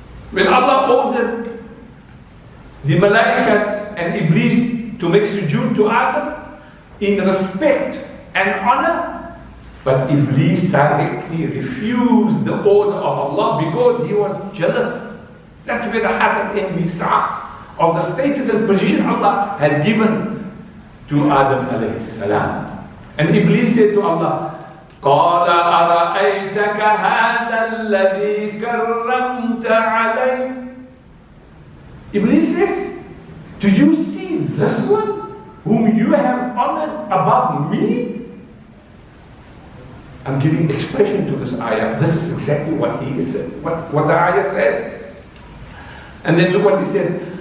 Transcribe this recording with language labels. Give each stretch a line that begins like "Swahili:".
English: When Allah ordered the Malaikat and Iblis to make sujood to Adam in respect and honor, but Iblis directly refused the order of Allah because he was jealous. That's where the hasad envy starts, of the status and position Allah has given to Adam alayhi salam. And Iblis said to Allah,
Arabic: قَالَ أَرَأَيْتَكَ هَذَا الَّذِي كَرَّمْتَ عَلَيْهِ.
English: Iblis says, do you see this one whom you have honored above me? I'm giving expression to this ayah. This is exactly what he said, what the ayah says. And then look what he says.